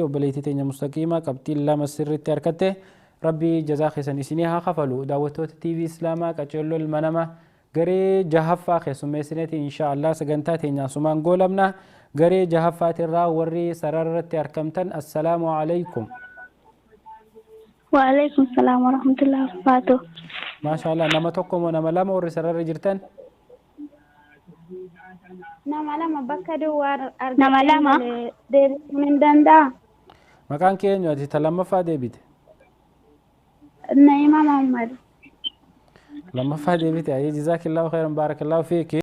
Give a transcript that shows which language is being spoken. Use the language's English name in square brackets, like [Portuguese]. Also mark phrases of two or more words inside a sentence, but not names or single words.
[Oromo] Obboleettii teenya mustaqiima qabxii lama sirritti harkatte. Rabbii jazaa keessan isinii haa kafalu. Daawwattoota TV Islaamaa qaceelloo ilma namaa garee jahaffaa keessummeessineeti inshaallah sagantaa teenyaa sumaan goolabna. Garee jahaffaatirraa warri sararratti argamtan [Arabic] السلام عليكم. وعليكم السلام ورحمة الله وبركاته. ما شاء الله [Oromo] nama tokko moo nama lama warri sararra jirtan? Nama lama bakka duwwaa Nama lama? deebisuu hin danda'a. Maqaan kee eenyu ati ta lammaffaa deebite? Naima Muhammad. lammaffaa deebite ayee [Arabic] جزاك الله خيرا بارك الله فيك.